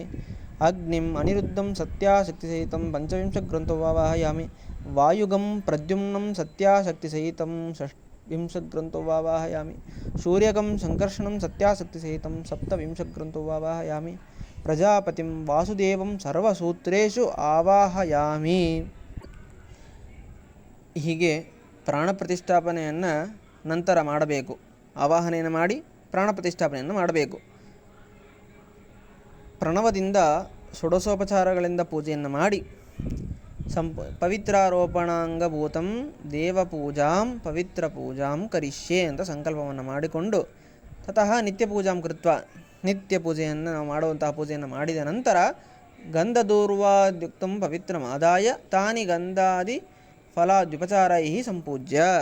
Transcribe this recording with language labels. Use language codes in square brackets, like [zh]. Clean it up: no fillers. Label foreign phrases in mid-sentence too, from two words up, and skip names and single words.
[sa] ಅಗ್ನಿಂ ಅನಿರುದ್ಧಂ ಸತ್ಯಾಶಕ್ತಿಸಹಿತಂ ಪಂಚವಿಂಶಗ್ರಂಥೋ ಆವಾಹಯಾಮಿ. ವಾಯುಗಂ ಪ್ರದ್ಯುಮ್ನಂ ಸತ್ಯಾಶಕ್ತಿಸಹಿತಂ ಷಡ್ವಿಂಶಗ್ರಂಥೋ ಆವಾಹಯಾಮಿ. ಸೂರ್ಯಗಂ ಸಂಕರ್ಷಣಂ ಸತ್ಯಾಶಕ್ತಿಸಹಿತಂ ಸಪ್ತವಿಂಶಗ್ರಂಥೋ ಆವಾಹಯಾಮಿ. ಪ್ರಜಾಪತಿಂ ವಾಸುದೇವಂ ಸರ್ವಸೂತ್ರೇಷು ಆವಾಹಯಾಮಿ. [kn] ಹೀಗೆ ಪ್ರಾಣ ಪ್ರತಿಷ್ಠಾಪನೆಯನ್ನು ನಂತರ ಮಾಡಬೇಕು. ಆವಾಹನೆಯನ್ನು ಮಾಡಿ ಪ್ರಾಣ ಪ್ರತಿಷ್ಠಾಪನೆಯನ್ನು ಮಾಡಬೇಕು. ಪ್ರಣವದಿಂದ ಷೋಡಶೋಪಚಾರಗಳಿಂದ ಪೂಜೆಯನ್ನು ಮಾಡಿ [sa] ಪವಿತ್ರಾರೋಪಣಾಂಗಭೂತಂ ದೇವಪೂಜಾಂ ಪವಿತ್ರ ಪೂಜಾಂ ಕರಿಷ್ಯೆ [kn] ಅಂತ ಸಂಕಲ್ಪವನ್ನು ಮಾಡಿಕೊಂಡು [sa] ತತಃ ನಿತ್ಯ ಪೂಜಾಂ ಕೃತ್ವ [kn] ನಿತ್ಯ ಪೂಜೆಯನ್ನು ನಾವು ಮಾಡುವಂತಹ ಪೂಜೆಯನ್ನು ಮಾಡಿದ ನಂತರ [sa] ಗಂಧದೂರ್ವಾದ್ಯುಕ್ತಂ ಪವಿತ್ರಮಾದಾಯ ತಾನಿ ಗಂಧಾದಿ ಫಲಾದ್ಯುಪಚಾರೈ ಸಂಪೂಜ್ಯ.